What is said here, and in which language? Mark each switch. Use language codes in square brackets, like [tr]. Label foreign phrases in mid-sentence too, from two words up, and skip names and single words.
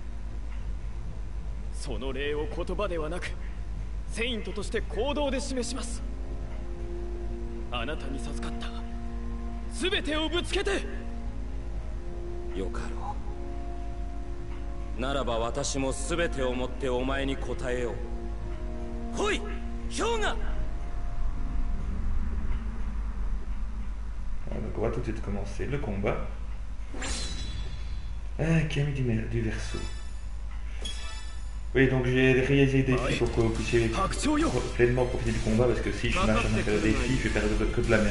[ja] その礼を言葉ではなくセイントとして行動で示します。あなたに授かった全てをぶつけて。よかろう。ならば私も全てをもってお前に答えよう。来い、氷河。 [fr] Donc on va tout de suite commencer le combat. Camille du Verseau. Oui, donc j'ai réalisé des défis pour que vous puissiez pleinement profiter du combat, parce que si je marche à faire des défis, je vais perdre que de la merde.